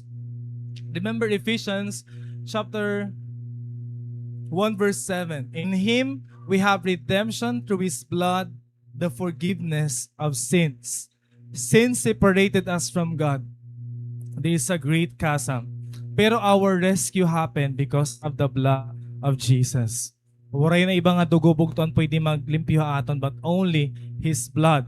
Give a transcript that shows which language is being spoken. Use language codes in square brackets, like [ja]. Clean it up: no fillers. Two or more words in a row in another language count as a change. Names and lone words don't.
[en] Remember Ephesians chapter 1 verse 7. In Him we have redemption through His blood, the forgiveness of sins. Sin separated us from God. There is a great chasm. Pero our rescue happened because of the blood of Jesus. [war] Waray na iba nga dugo bugton pwede maglimpyo aton, [en] but only His blood.